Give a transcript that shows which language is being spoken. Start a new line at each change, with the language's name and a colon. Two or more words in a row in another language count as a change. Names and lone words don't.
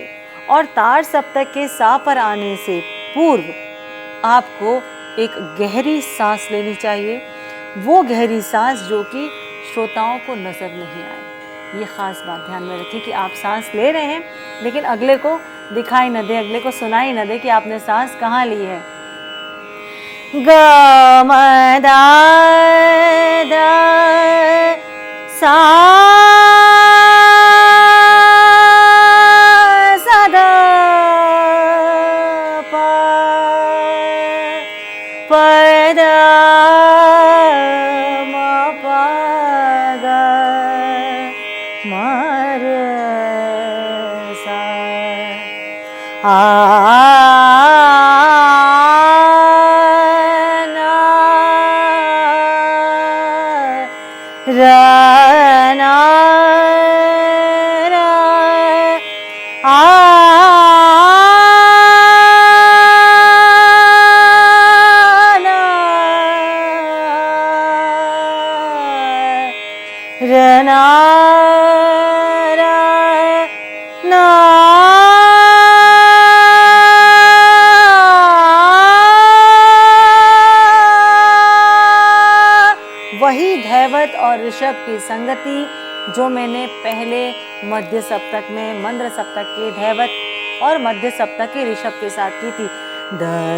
Hindi: और तार सप्तक के सा पर आने से पूर्व आपको एक गहरी सांस लेनी चाहिए। वो गहरी सांस जो कि श्रोताओं को नज़र नहीं आए। ये ख़ास बात ध्यान में रखिए कि आप सांस ले रहे हैं लेकिन अगले को दिखाई न दे, अगले को सुनाई न दे कि आपने सांस कहाँ ली है। ग म द सा सा द प द म प ग म र सा ना र ना र रना ना वही धैवत और ऋषभ की संगति जो मैंने पहले मध्य सप्तक में, मंद्र सप्तक के धैवत और मध्य सप्तक के ऋषभ के साथ की थी, द